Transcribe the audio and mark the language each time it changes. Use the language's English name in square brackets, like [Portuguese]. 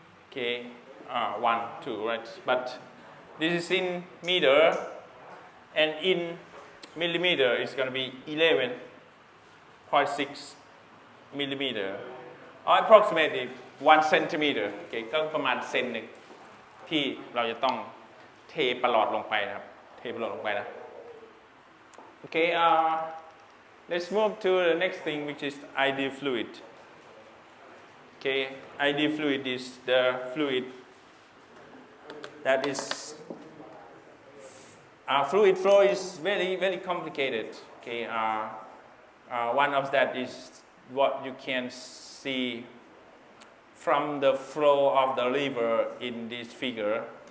[English] Okay, 1, 2, right? But this is in meter, and in millimeter it's going to be 11.6 millimeter, or approximately 1 centimeter. [Thai] Okay, ก็ประมาณเซนหนึ่งที่เราจะต้องเทประหลอดลงไปนะครับ เทประหลอดลงไปนะ [English] Okay, let's move to the next thing, which is ideal fluid. Okay, ideal fluid is the fluid that is fluid flow is very complicated. Okay, one of that is what you can see from the flow of the river in this figure.